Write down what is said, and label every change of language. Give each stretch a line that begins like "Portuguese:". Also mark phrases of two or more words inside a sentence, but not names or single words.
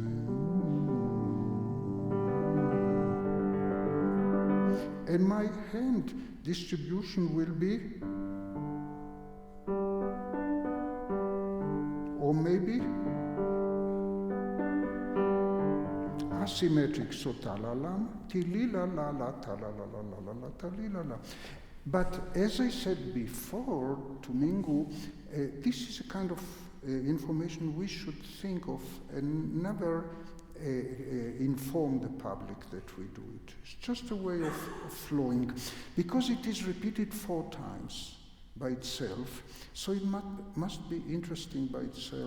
English: And my hand distribution will be, or maybe asymmetric, so ta-la-la, ti-li-la-la-la, ta-la-la-la-la-la, ta-li-la-la. But as I said before to Mingu, this is a kind of information we should think of and never inform the public that we do it. It's just a way of flowing, because it is repeated 4 times by itself, so it must be interesting by itself.